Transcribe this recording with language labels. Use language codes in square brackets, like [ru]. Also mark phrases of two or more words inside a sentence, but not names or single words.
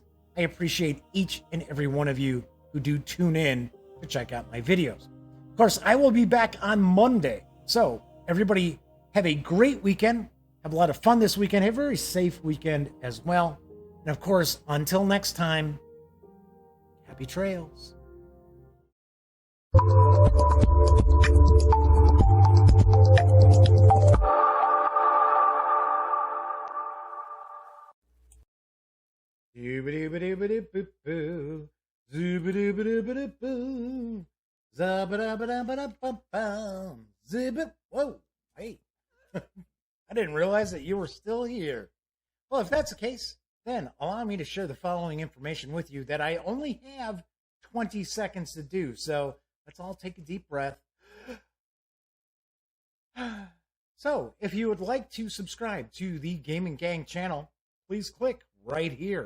[en] I appreciate each and every one of you who do tune in to check out my videos. Of course, I will be back on Monday. So everybody have a great weekend. Have a lot of fun this weekend. Have a very safe weekend as well. And of course, until next time, happy trails. Zoobadoo-ba-doo-ba-doo-boo-boo. Zoobadoo-ba-doo-ba-doo-boo. Zabba-dabba-dabba-dabba-bum. Zibba. Whoa, hey. I didn't realize that you were still here. Well, if that's the case, then allow me to share the following information with you that I only have 20 seconds to do. So let's all take a deep breath. So if you would like to subscribe to the Gaming Gang channel, please click right here.